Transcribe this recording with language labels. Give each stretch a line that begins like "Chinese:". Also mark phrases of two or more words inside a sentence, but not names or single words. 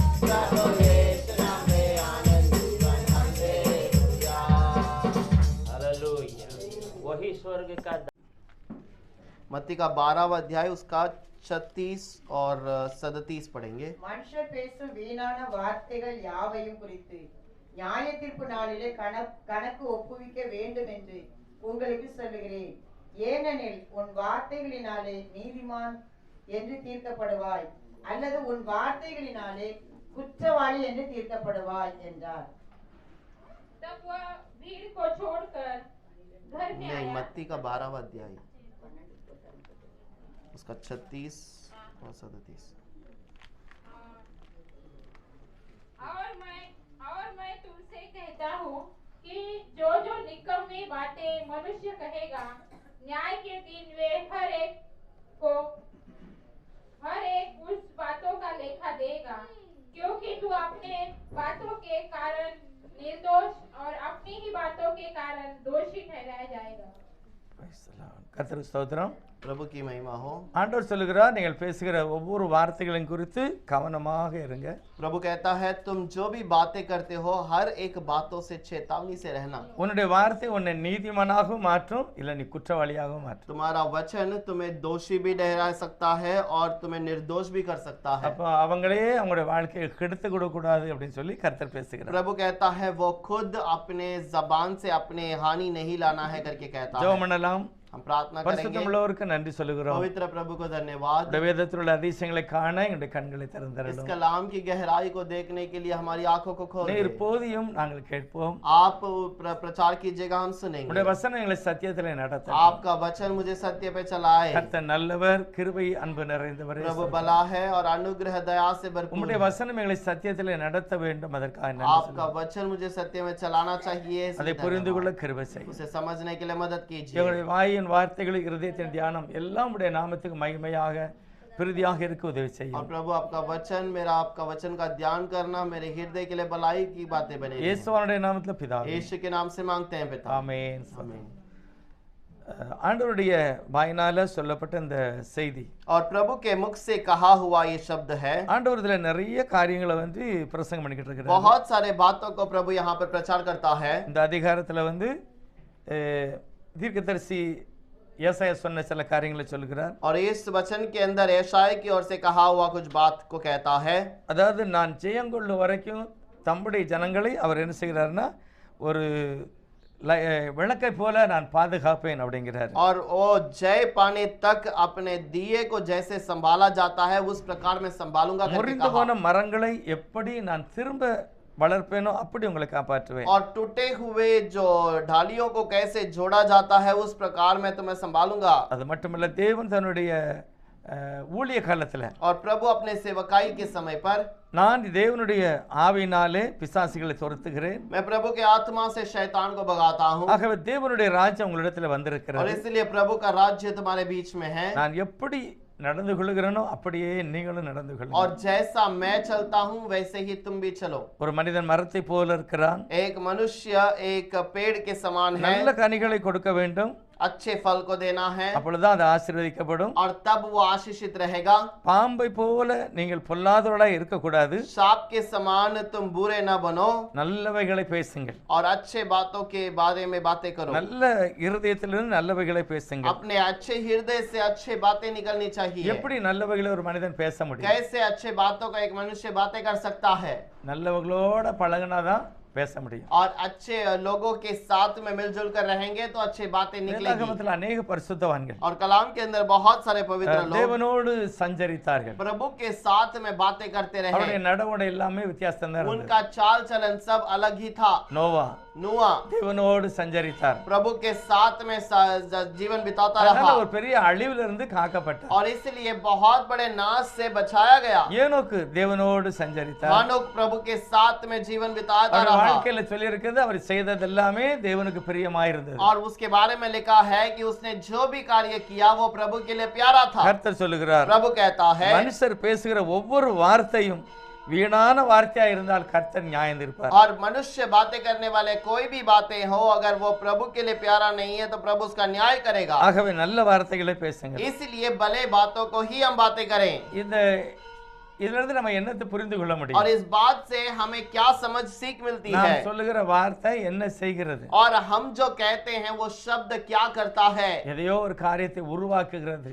Hindi: प्रभु यीशु नाम में आनंद जीवन हमसे हालेलुया। हालेलुया। वही स्वर्ग का मत्ती का 12वां अध्याय उसका 36 और 37 पढ़ेंगे।
Tamil: மனுஷர் பேசும் வீணான வார்த்தைகள் யாவையும் குறித்து நியாய தீர்ப்பு நாளிலே கணக்கு ஒப்புவிக்க வேண்டும் என்று உங்களுக்கு சொல்லுகிறேன். ஏனெனில் உன் வார்த்தைகளினாலே நீதிமான் என்று தீர்க்கப்படுவாய், அல்லது உன் வார்த்தைகளினாலே குற்றவாளி என்று தீர்க்கப்படுவாய் என்றார்.
Hindi: तब वह भीड़ को छोड़कर घर में नहीं, आया। मत्ती का 12वां अध्याय उसका 36 और 37। और मैं तुमसे कहता हूँ कि जो जो निकम्मी बातें मनुष्य कहेगा, न्याय के दिन वे हर एक उस बातों का लेखा देगा, क्योंकि तू अपने बातों के कारण निर्दोष और अपनी ही बातों के कारण दोषी ठहराया जाएगा।
Tamil: கர்த்தருக்கு ஸ்தோத்திரம்.
Hindi: प्रभु की महिमा हो।
Tamil: ஆண்டவர் சொல்லுகிறார், நீங்கள் பேசுகிற ஒவ்வொரு வார்த்தைகளையும் குறித்து கவனமாக இருங்க.
Hindi: प्रभु कहता है तुम जो भी बातें करते हो हर एक बातों से चेतावनी से रहना।
Tamil: உன்னுடைய வார்த்தை உன்னை நீதிமானாகவும் மாற்றும், இல்லை நீ குற்றவாளியாகவும் மாற்றும்.
Hindi: तुम्हारा वचन तुम्हें दोषी भी ठहरा सकता है और तुम्हें निर्दोष भी कर सकता है।
Tamil: அப்போ அவங்களே அவங்களுடைய வாழ்க்கையை கெடுத்து கொடுக்கூடாது அப்படின்னு சொல்லி கர்த்தர் பேசுகிறார்.
Hindi: प्रभु कहता है वो खुद अपने जबान से अपने हानि नहीं लाना है करके कहता है।
Tamil: ஜெபம் பண்ணலாம்.
Hindi: हम प्रार्थना करेंगे।
Tamil: பரிசுத்தமுள்ளவருக்கு நன்றி சொல்லுகிறோம்.
Hindi: पवित्र प्रभु को धन्यवाद।
Tamil: உடைய வேதத்தில் உள்ள அதிசயங்களை காண எங்களுடைய கண்களை
Hindi: इस
Tamil: திறந்தருளும்.
Hindi: कलाम की गहराई को देखने के लिए हमारी आंखों को खोल
Tamil: நீர்
Hindi: दे।
Tamil: போதியும் நாங்கள் கேட்போம்.
Hindi: आप प्रचार कीजिएगा, हम सुनेंगे।
Tamil: உடைய வசனம் எங்களை சத்தியத்திலே நடத்தும்.
Hindi: आपका वचन मुझे सत्य पे चलाए।
Tamil: கர்த்தர் நல்லவர், கிருபை அன்பு நிறைந்தவரே.
Hindi: प्रभु भला है और अनुग्रह दया से भरपूर
Tamil: உம்முடைய
Hindi: है।
Tamil: வசனம் எங்களை சத்தியத்திலே நடத்த வேண்டும், அதற்காக நன்றி
Hindi: आपका
Tamil: சொல்லுகிறோம்.
Hindi: वचन मुझे सत्य में चलाना चाहिए,
Tamil: அதை
Hindi: इसलिए
Tamil: புரிந்து கொள்ள
Hindi: धन्यवाद।
Tamil: கிருபை செய்யும்.
Hindi: उसे समझने के लिए मदद कीजिए।
Tamil: எங்களுடைய வாயின் வார்த்தைகள், இருதயத்தின் தியானம் எல்லாம் உடைய நாமத்துக்கு மகிமையாக பிரதியாக இருக்க உதவி
Hindi: और
Tamil: செய்யும்.
Hindi: प्रभु आपका वचन, मेरा आपका वचन का ध्यान करना मेरे हृदय के लिए भलाई की बातें बने।
Tamil: இயேசுவினுடைய நாமத்தில் பிதாவே,
Hindi: यीशु के नाम से मांगते हैं पिता।
Tamil: ஆமென்.
Hindi: आमीन।
Tamil: ஆண்டவருடைய வாயினால சொல்லப்பட்ட இந்த செய்தி,
Hindi: और प्रभु के मुख से कहा हुआ ये शब्द है।
Tamil: ஆண்டவர் இதுல நிறைய காரியங்களை பிரசங்கம் பண்ணிக்கிட்டு இருக்கிறார்.
Hindi: बहुत सारे बातों को प्रभु यहाँ पर प्रचार करता है।
Tamil: இந்த அதிகாரத்துல தீர்க்கதரிசி ஏசாயா சொன்ன சில காரியங்களை சொல்கிறார்.
Hindi: और इस वचन के अंदर यशायाह की ओर से कहा हुआ कुछ बात को कहता है।
Tamil: அதாவது நான் ஜெயங்கொள்ளும் வரைக்கும் தம்முடைய ஜனங்களை அவர் என்ன செய்கிறார்னா ஒரு விளக்கை போல நான் பாதுகாப்பேன் அப்படிங்கிறார்.
Hindi: और वो जय पाने तक अपने दिए को जैसे संभाला जाता है उस प्रकार मैं संभालूंगा करके
Tamil: முறிந்து
Hindi: कहा।
Tamil: போன மரங்களை எப்படி நான் திரும்ப வளர்ப்பேனோ அப்படி உங்களை காப்பாற்றுவேன்.
Hindi: और टूटे हुए जो ढालियों को कैसे जोड़ा जाता है उस प्रकार मैं तुम्हें संभालूंगा।
Tamil: அது மட்டுமல்ல, தேவன் தன்னுடைய ஊழிய காலத்துல
Hindi: और प्रभु अपने सेवकाई के समय पर
Tamil: நான் தேவனுடைய ஆவியினாலே பிசாசுகளை துரத்துகிறேன்.
Hindi: मैं प्रभु के आत्मा से शैतान को भगाता हूँ।
Tamil: ஆகவே தேவனுடைய ராஜ்யம் உங்களிடத்துல
Hindi: और
Tamil: வந்திருக்கிறது.
Hindi: इसलिए प्रभु का राज्य तुम्हारे बीच में है।
Tamil: நான் எப்படி நடந்து கொள்கிறேனோ அப்படியே நீங்களும் நடந்து
Hindi: और
Tamil: கொள்ளுங்கள்.
Hindi: जैसा मैं चलता हूँ वैसे ही तुम भी चलो।
Tamil: ஒரு மனிதன் மரத்தை போல இருக்கிறான்.
Hindi: एक मनुष्य एक पेड़ के समान है।
Tamil: நல்ல கனிகளை கொடுக்க வேண்டும்,
Hindi: अच्छे फल को देना है
Tamil: அப்பொழுதுதான் அது ஆசீர்வதிக்கப்படும்.
Hindi: और तब वो आशीषित रहेगा।
Tamil: பாம்பை போல நீங்கள் பொல்லாதவர்களாய் இருக்கக்கூடாது.
Hindi: सांप के समान तुम बुरे न बनो
Tamil: நல்லவைகளை பேசுங்கள்.
Hindi: और अच्छे बातों के बारे में बातें करो।
Tamil: நல்ல இருதயத்திலிருந்து நல்லவைகளை பேசுங்கள்.
Hindi: अपने अच्छे हृदय से अच्छे बातें निकलनी चाहिए।
Tamil: எப்படி நல்லவைகளை ஒரு மனிதன் பேச முடியும்?
Hindi: कैसे अच्छे बातों का एक मनुष्य बातें कर सकता है?
Tamil: நல்லவர்களோட பழகினாதான் பேச முடியும்.
Hindi: और अच्छे लोगों के साथ में मिलजुल कर रहेंगे तो अच्छी बातें निकलेगी।
Tamil: வேதாகமத்தில் अनेक பரிசுத்தவான்கள்
Hindi: और कलाम के अंदर बहुत सारे पवित्र लोग
Tamil: தேவனோடு சஞ்சரித்தார்கள்.
Hindi: प्रभु के साथ में बातें करते
Tamil: அவருடைய
Hindi: रहे।
Tamil: நடவடை எல்லாமே வித்தியாசம் தான் இருந்தது.
Hindi: उनका चाल चलन सब अलग ही था।
Tamil: நோவா
Hindi: नूआ
Tamil: தேவனோடு சஞ்சரித்தார்.
Hindi: प्रभु के साथ में जीवन बिताता
Tamil: அதனால
Hindi: रहा
Tamil: ஒரு பெரிய அழிவிலிருந்து காக்கப்பட்டார்.
Hindi: और इसलिए बहुत बड़े नाश से बचाया गया।
Tamil: ஏனோக்கு தேவனோடு சஞ்சரித்தார்.
Hindi: मानोक प्रभु के साथ में जीवन बिताता
Tamil: அவர்
Hindi: रहा।
Tamil: வாழ்க்கையில சொல்லி இருக்கிறது, அவர் செய்தது எல்லாமே தேவனுக்கு பிரியமாயிருந்தது.
Hindi: और उसके बारे में लिखा है कि उसने जो भी कार्य किया वो प्रभु के लिए प्यारा था।
Tamil: கர்த்தர் சொல்லுகிறார்,
Hindi: प्रभु कहता है
Tamil: மனுஷர் பேசுகிற ஒவ்வொரு வார்த்தையும் வீணான வார்த்தையா இருந்தால் கர்த்தர் நியாயம் தீர்ப்பார்.
Hindi: और मनुष्य बातें करने वाले कोई भी बातें हो अगर वो प्रभु के लिए प्यारा नहीं है तो प्रभु उसका न्याय करेगा।
Tamil: ஆகவே நல்ல வார்த்தைகளை பேசுங்க.
Hindi: इसलिए भले बातों को ही हम बातें करें।
Tamil: இந்த இதுல இருந்து நம்ம என்னத்தை புரிந்து கொள்ள
Hindi: और
Tamil: முடியும்?
Hindi: इस बात से हमें क्या समझ सीख मिलती
Tamil: நாம்
Hindi: है?
Tamil: சொல்லுகிற வார்த்தை என்ன செய்கிறது?
Hindi: और हम जो कहते हैं वो शब्द क्या करता है?
Tamil: எதையோ ஒரு காரியத்தை உருவாக்குகிறது,